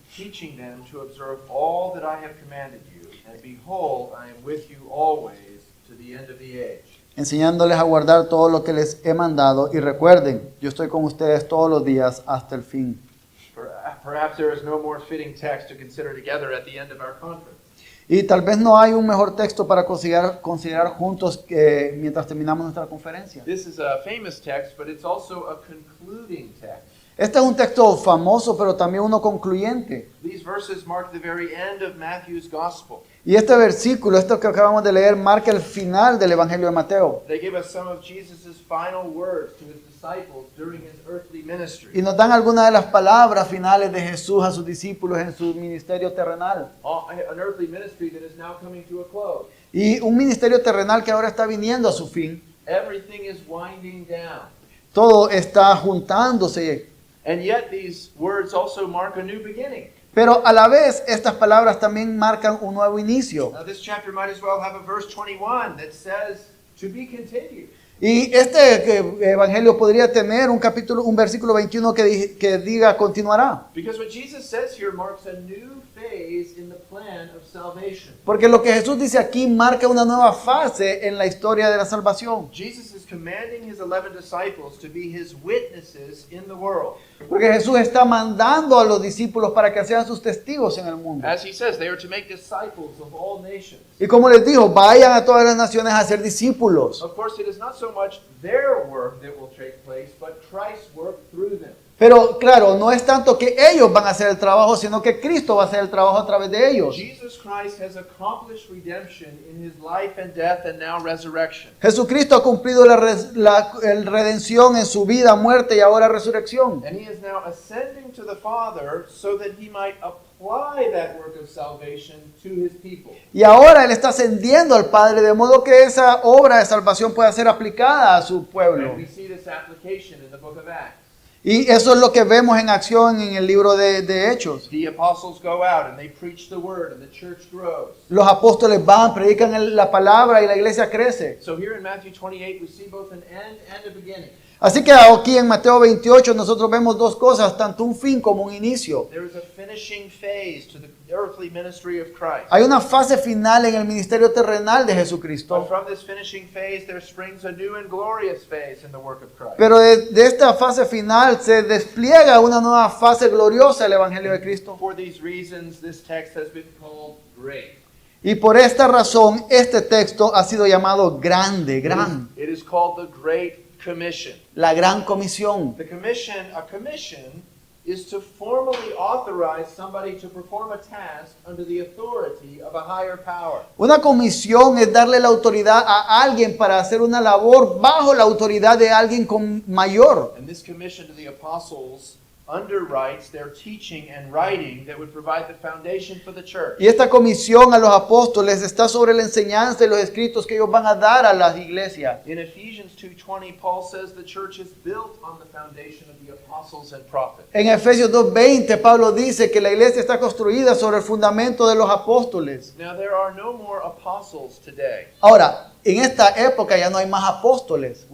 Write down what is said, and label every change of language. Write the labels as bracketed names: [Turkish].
[English] teaching them to observe all that I have commanded you. And behold, I am with you always to the end of the age. [Spanish] enseñándoles a guardar todo lo que les he mandado. Y recuerden, yo estoy con ustedes todos los días hasta el fin. [English] Perhaps there is no more fitting text to consider together at the end of our conference. [Spanish] Y tal vez no hay un mejor texto para considerar juntos mientras terminamos nuestra conferencia. [English] This is a famous text, but it's also a concluding text. [Spanish] Este es un texto famoso, pero también uno concluyente. [English] These verses mark the very end of Matthew's gospel. [Spanish] Y este versículo, esto que acabamos de leer, marca el final del Evangelio de Mateo. [English] They give us some of Jesus' final words to his disciples during his earthly ministry. [Spanish] Y nos dan algunas de las palabras finales de Jesús a sus discípulos en su ministerio terrenal. [English] An earthly ministry that is now coming to a close. [Spanish] Y un ministerio terrenal que ahora está viniendo a su fin. [English] Everything is winding down. [Spanish] Todo está juntándose. [English] And yet these words also mark a new beginning. [Spanish] Pero a la vez, estas palabras también marcan un nuevo inicio. [English] Now this chapter might as well have a verse 21 that says to be continued. [Spanish] Y este evangelio podría tener un versículo 21 que diga continuará. [English] Because what Jesus says here marks a new phase in the plan of salvation. [Spanish] Porque lo que Jesús dice aquí marca una nueva fase en la historia de la salvación. [English] Jesus is commanding his 11 disciples to be his witnesses in the world. [Spanish] Porque Jesús está mandando a los discípulos para que sean sus testigos en el mundo. [English] As he says, they are to make disciples of all nations. [Spanish] Y como les dijo, vayan a todas las naciones a ser discípulos. [English] Of course, it is not so much their work that will take place, but Christ's work through them. [Spanish] Pero claro, no es tanto que ellos van a hacer el trabajo, sino que Cristo va a hacer el trabajo a través de ellos. [English] Jesus Christ has accomplished redemption in his life and death and now resurrection. [Spanish] Jesucristo ha cumplido la redención en su vida, muerte y ahora resurrección. [English] And he is now ascending to the Father so that he might apply that work of salvation to his people. [Spanish] Y ahora Él está ascendiendo al Padre, de modo que esa obra de salvación pueda ser aplicada a su pueblo. [English] And we see this application in the book of Acts. [Spanish] Y eso es lo que vemos en acción en el libro de Hechos. [English] The apostles go out and they preach the word and the church grows. [Spanish] Los apóstoles van, predican la palabra y la iglesia crece. [English] So here in Matthew 28 we see both an end and a beginning. [Spanish] Así que aquí en Mateo 28 nosotros vemos dos cosas, tanto un fin como un inicio. [English] There is a finishing phase to the earthly ministry of Christ. [Spanish] Hay una fase final en el ministerio terrenal de [English] But [Spanish] Jesucristo. [English] from this finishing phase, there springs a new and glorious phase in the work of Christ. [Spanish] Pero de esta fase final se despliega una nueva fase gloriosa del Evangelio de Cristo. [English] For these reasons, this text has been called great. [Spanish] Y por esta razón, este texto ha sido llamado grande, gran, [English] It is called the Great Commission. [Spanish] la gran comisión. [English] A commission is to formally authorize somebody to perform a task under the authority of a higher power. [Spanish] Una comisión es darle la autoridad a alguien para hacer una labor bajo la autoridad de alguien con mayor. [English] And this commission to the apostles underwrites their teaching and writing that would provide the foundation for the church. [Spanish] Y esta comisión a los apóstoles está sobre la enseñanza y los escritos que ellos van a dar a las iglesias. [English] In Ephesians 2:20, Paul says the church is built on the foundation of the apostles and prophets. [Spanish] En Efesios 2:20 Pablo dice que la iglesia está construida sobre el fundamento de los apóstoles. [English] Now there are no more apostles today. [Spanish] Ahora, en esta época ya no hay más apóstoles.